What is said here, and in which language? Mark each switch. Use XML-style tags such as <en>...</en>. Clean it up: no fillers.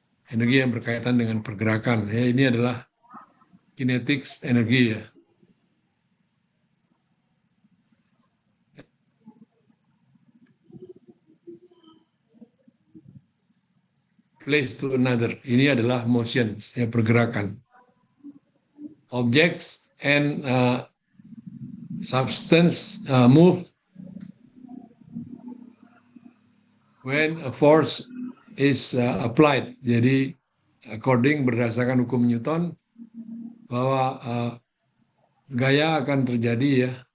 <id>Energi yang berkaitan dengan pergerakan. Ya, ini adalah kinetics energi ya.</id> <en>Place to another.</en> <id>Ini adalah motions, ya, pergerakan.</id> <en>Objects and substance move when a force is applied.</en> <id>Jadi berdasarkan hukum Newton bahwa gaya akan terjadi ya.</id>